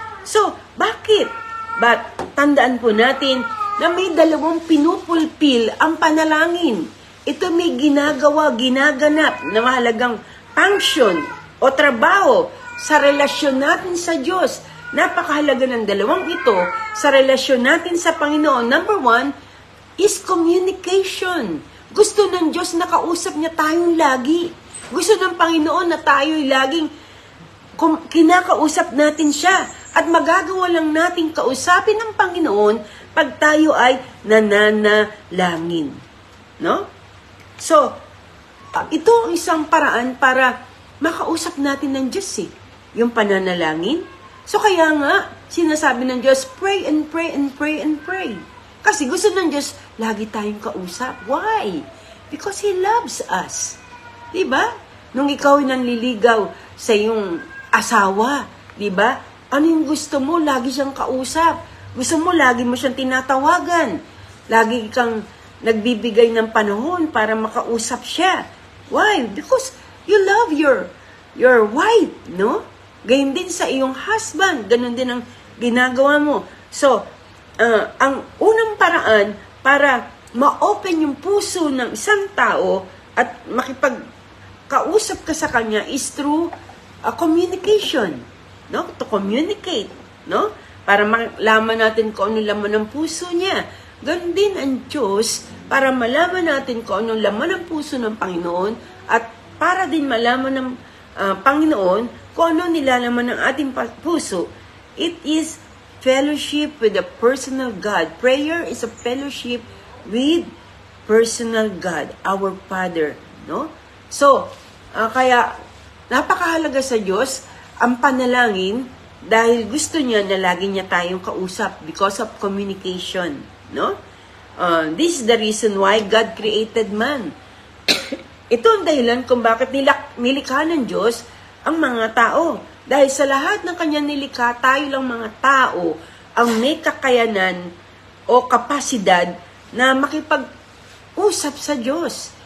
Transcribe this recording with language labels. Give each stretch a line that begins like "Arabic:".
Filipino: So, bakit? But, tandaan po natin na may dalawang pinupulpil ang panalangin. Ito may ginaganap na mahalagang function o trabaho sa relasyon natin sa Diyos. Napakahalaga ng dalawang ito sa relasyon natin sa Panginoon.
English: Number 1 is communication.
Filipino: Gusto ng Diyos na kausap niya tayong lagi. Gusto ng Panginoon na tayo'y laging kinakausap natin siya. At magagawa lang natin kausapin ng Panginoon pag tayo ay nananalangin. No? So, ito ang isang paraan para makausap natin ng Diyos yung pananalangin. So kaya nga, sinasabi ng Diyos,
English: pray and pray and pray and pray.
Filipino: Kasi gusto ng Diyos, lagi tayong kausap. Why?
English: Because He loves us.
Filipino: Diba? Nung ikaw ay nanliligaw sa iyong asawa, diba? Ano yung gusto mo? Lagi siyang kausap. Gusto mo, lagi mo siyang tinatawagan. Lagi kang nagbibigay ng panahon para makausap siya.
English: Why? Because you love your wife, no?
Filipino: Gayun din sa iyong husband. Ganon din ang ginagawa mo. So, ang unang paraan para ma-open yung puso ng isang tao at makipagkausap ka sa kanya
English: is through communication,
Filipino: no?
English: To communicate,
Filipino: no? Para malaman natin kung ano laman ng puso niya. Ganon din ang Diyos para malaman natin kung ano laman ng puso ng Panginoon at para din malaman ng Panginoon kung ano nilalaman ng ating puso.
English: It is fellowship with the personal God. Prayer is a fellowship with personal God, our Father, no?
Filipino: So, kaya napakahalaga sa Diyos ang panalangin dahil gusto niya na lagi niya tayong kausap
English: because of communication,
Filipino: no?
English: This is the reason why God created man.
Filipino: Ito ang dahilan kung bakit nilikha ng Diyos ang mga tao. Dahil sa lahat ng kanyang nilikha, tayo lang mga tao ang may kakayanan o kapasidad na makipag-usap sa Diyos.